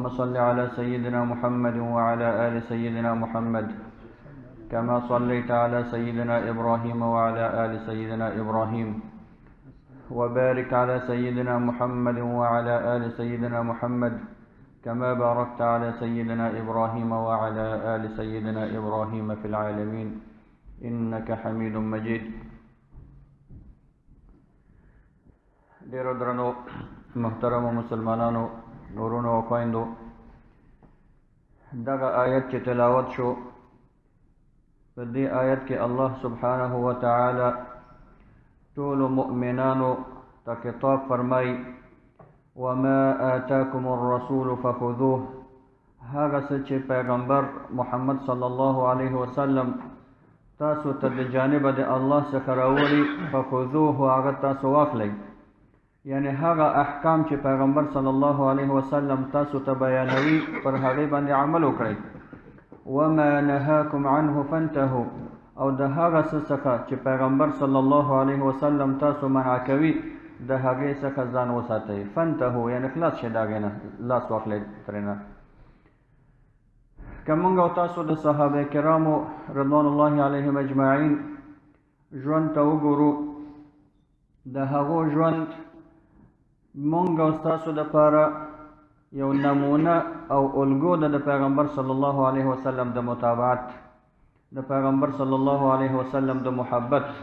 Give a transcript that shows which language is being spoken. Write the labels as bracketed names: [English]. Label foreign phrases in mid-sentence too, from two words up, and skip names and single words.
[Arabic] صل على سيدنا محمد وعلى آل سيدنا محمد كما صليت على سيدنا إبراهيم وعلى آل سيدنا إبراهيم وبارك على سيدنا محمد وعلى آل سيدنا محمد كما باركت على سيدنا إبراهيم وعلى آل سيدنا إبراهيم في العالمين إنك حميد مجيد. [Pashto] ډیرو درنو محترمو مسلمانانو نورونو او خویندو، دغه آیت چې تلاوت شو، په دې آیت کې الله [Arabic] سبحانه وتعالی [Pashto] ټولو مؤمنانو ته خطاب فرمای [Arabic] وما آتاکم الرسول فخذوه، [Pashto] هغه څه چې پیغمبر محمد [Arabic] صلی الله علیه وسلم [Pashto] تاسو ته د جانبه د الله څخه راوړي فخذوه، هغه تاسو واخلئ. یعنی هغه احکام چې پیغمبر [Arabic] صلی الله علیه وسلم [Pashto] تاسو ته بیانوي پر هغې باندې عمل وکړئ. [Arabic] وما نهاکم عنه فانتهوا، [Pashto] او د هغه څه څخه چې پیغمبر [Arabic] صلی الله علیه وسلم [Pashto] تاسو منع کوي د هغې څخه ځان وساتئ. فانتهوا یعنی خلاص شئ، د هغې نه لاس واخلئ ترېنه. که موږ او تاسو د صحابه کرامو [Arabic] رضوان الله علیهم اجمعین [Pashto] ژوند ته وګورو، د هغو ژوند موږ او تاسو دپاره یو نمونه او الګو ده د پیغمبر [Arabic] صلی الله علیه وسلم [Pashto] د متابعت، د پیغمبر [Arabic] صلی الله علیه وسلم [Pashto] د محبت.